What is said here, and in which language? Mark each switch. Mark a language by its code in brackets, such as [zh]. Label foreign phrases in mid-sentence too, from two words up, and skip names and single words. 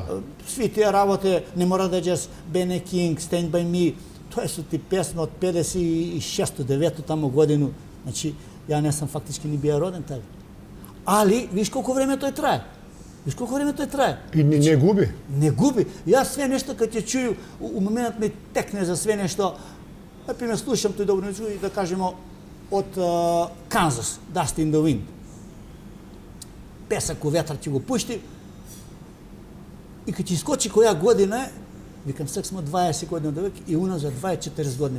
[mk] Сви тие работи, не мора да е джез, Бене Кинг, Stand By Me, тоа се ти песма од 56-то, 9-то тамо годину. Значи, ја не сам фактички ни бија роден тај. Али, виж колку време тој трае. Виж колку време тој трае. И не губи. Не губи. Јас све нешто кога ќе чую, у моментот ми текне за све нешто. Например, слушам тој добро нешто и да кажемо од Канзас, Dust in the Wind. Песак у ветар ќе го пушти. И кога ќе искочи која година е, викам, сак смо 20 години од век и уназад 24 години.